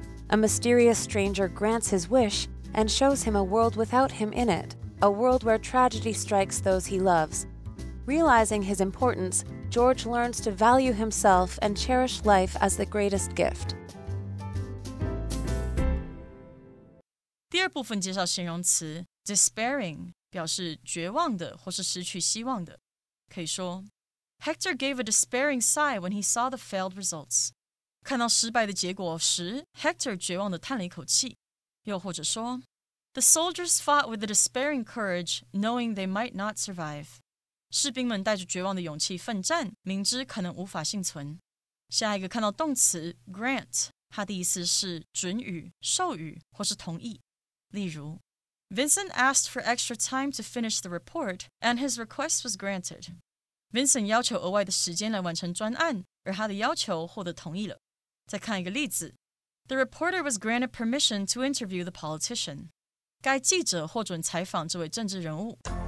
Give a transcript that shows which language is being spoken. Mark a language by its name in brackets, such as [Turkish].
[English] A mysterious stranger grants his wish and shows him a world without him in it, a world where tragedy strikes those he loves. Realizing his importance, George learns to value himself and cherish life as the greatest gift. [Chinese] 第二部分介绍形容词 despairing， 表示绝望的或是失去希望的。可以说 [English] Hector gave a despairing sigh when he saw the failed results. [Chinese] 看到失败的结果时 Hector 绝望地叹了一口气。又或者说 [English] The soldiers fought with a despairing courage, knowing they might not survive. [Chinese] 士兵们带着绝望的勇气奋战，明知可能无法幸存。下一个看到动词 grant， 它的意思是准予、授予或是同意。例如 [English] Vincent asked for extra time to finish the report, and his request was granted. [Chinese] Vincent 要求额外的时间来完成专案，而他的要求获得同意了。再看一个例子 [English] The reporter was granted permission to interview the politician. [Chinese] 该记者获准采访这位政治人物。